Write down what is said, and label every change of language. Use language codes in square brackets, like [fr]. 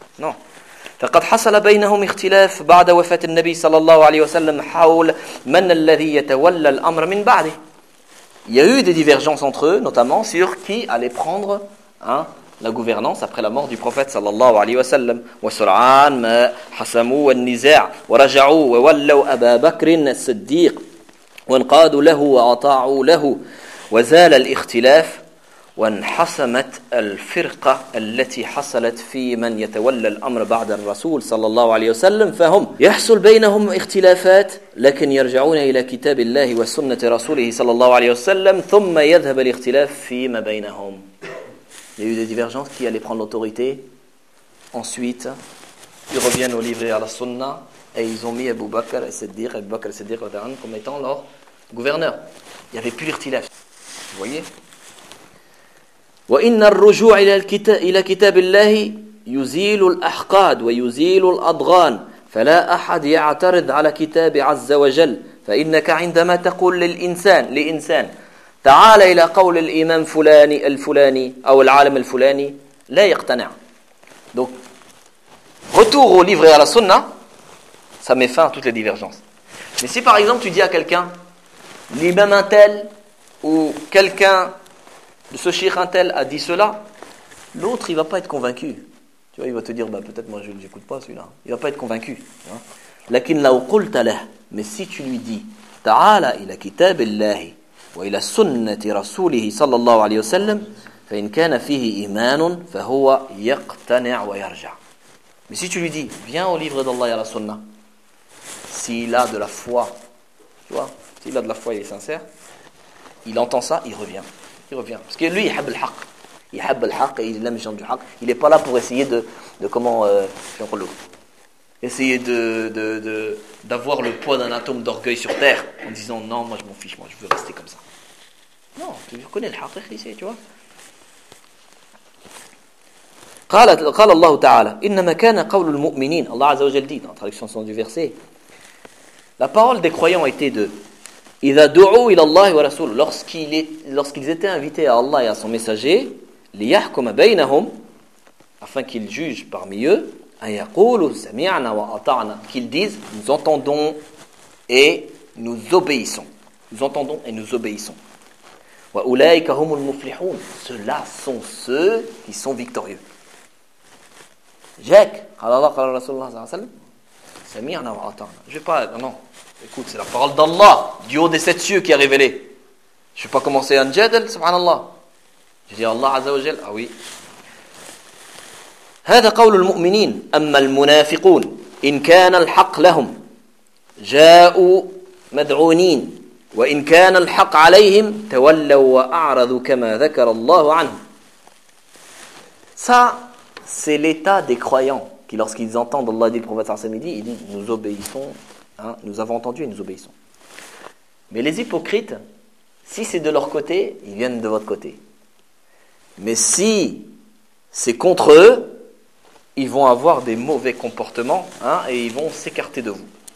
[ar] Non. فَقَدْ حَصَلَ بَيْنَهُمْ اِخْتِلَافْ بَعْدَ وَفَاتِ النَّبِي صَلَى اللَّهُ عَلَيْهُ وَسَلَّمْ حَوْلَ مَنَ الَّذِي يَتَوَلَّ الْأَمْرَ مِنْ بَعْدِ. [fr] Il y a eu des divergences entre eux, notamment sur qui allait prendre la gouvernance après la mort du prophète sallallahu alayhi wa sallam. [ar] وَسُرْعَانْ مَا حَسَمُوا وَالنِّزَاعْ وَرَجَعُوا وَوَلَّوْا أَبَا بَكْرٍ الصِّدِّيقْ وانقادوا له واطاعوا له وزال الاختلاف وانحسمت الفرقه التي حصلت في من يتولى الامر بعد الرسول صلى الله عليه وسلم فهم يحصل بينهم اختلافات لكن يرجعون الى كتاب الله وسنه رسوله صلى الله عليه وسلم ثم يذهب الاختلاف فيما بينهم. [fr] Il y a eu des divergences, qui allait prendre l'autorité? Ensuite ils reviennent au livre et à la sunna. Et ils ont mis Abu Bakr al-Siddiq, Abu Bakr al-Siddiq comme étant leur gouverneur. Il n'y avait plus l'irtilaf. Vous voyez? [ar] وَإِنَّ الرُّجُوعِ إِلَى كِتَابِ اللَّهِ يُزِيلُ الْأَحْقَادِ وَيُزِيلُ الْأَضْغَانِ فَلَا أَحَدْ يَعْتَرِضْ عَلَى كِتَابِ عَزَّ وَجَلْ فَإِنَّكَ عِنْدَمَا تَقُولُ لِلْإِنسَانِ تعال إلى قول الإمام فلاني الفلاني أو العالم الفلاني لا يقتنع. [fr] Donc, retour au livre et à la sunna, ça met fin à toutes les divergences. Mais si par exemple tu dis à quelqu'un, l'imam un tel ou quelqu'un de ce shir un tel a dit cela, l'autre il ne va pas être convaincu. Tu vois, il va te dire, bah, peut-être moi je n'écoute pas celui-là. Il ne va pas être convaincu. [ar] لكن لو قلت له, [fr] mais si tu lui dis, [ar] تعالى إلى كتاب الله وإلى سنة رسوله صلى الله عليه وسلم فإن كان فيه إيمان فهو يقتنع ويرجع. [fr] Mais si tu lui dis, viens au livre d'Allah et à la sunna, s'il a de la foi, tu vois, s'il a de la foi, il est sincère, il entend ça, il revient. Il revient. Parce que lui, il aime le haq, et il aime les gens du haq. Il n'est pas là pour essayer d'avoir le poids d'un atome d'orgueil sur terre, en disant, non, moi je m'en fiche, moi je veux rester comme ça. Non, tu connais le haq, ici, tu vois. [ar] قال الله تعالى إنما كان قول المؤمنين الله عز وجل [fr] dit dans la traduction du verset, la parole des croyants était de [ar] إِذَا دُعُوا إِلَى اللَّهِ وَرَسُولُ, [fr] lorsqu'ils étaient invités à Allah et à son messager, [ar] لِيَحْكُمَ بَيْنَهُمْ, [fr] afin qu'ils jugent parmi eux, [ar] أَنْ يَقُولُوا سَمِعْنَا وَأَطَعْنَا, [fr] qu'ils disent nous entendons et nous obéissons. [ar] وَأُولَئِكَ هُمُ الْمُفْلِحُونَ, [fr] ceux-là sont ceux qui sont victorieux. Jacques, Allah, Allah, Rasulullah, sallallahu alayhi wa sallam, je vais pas, non, écoute, c'est la parole d'Allah, du haut des sept cieux qui a révélé. Je vais pas commencer un jadal, subhanallah. Je dis Allah, azza wa jal, ah oui. [ar] هذا قول المؤمنين, أما المنافقون, إن كان الحق لهم, جاءوا مدعونين, وإن كان الحق عليهم, تولوا وأعرضوا كما ذكر الله عنهم. [fr] Ça, c'est l'état des croyants qui, lorsqu'ils entendent Allah dit le prophète sallallahu alayhi wa sallam, ils disent, nous obéissons, nous avons entendu et nous obéissons. Mais les hypocrites, si c'est de leur côté, ils viennent de votre côté. Mais si c'est contre eux, ils vont avoir des mauvais comportements, et ils vont s'écarter de vous.